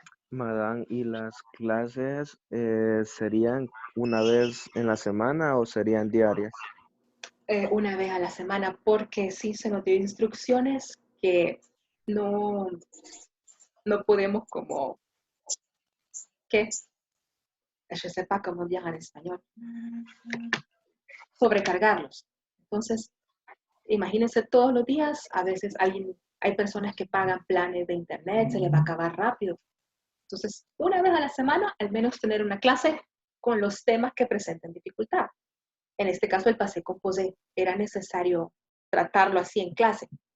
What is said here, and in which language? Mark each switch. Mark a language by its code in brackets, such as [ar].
[es] Madame, ¿y las clases serían una vez en la semana o serían diarias? Una vez a la semana, porque sí se nos dio instrucciones que no podemos como, ¿qué? [fr] Je sais pas comment dire en español. [es] Sobrecargarlos. Entonces, imagínense todos los días, a veces hay personas que pagan planes de internet, se les va a acabar rápido. Entonces, una vez a la semana, al menos tener una clase con los temas que presenten dificultad. En este caso, el passé composé, era necesario tratarlo así en clase.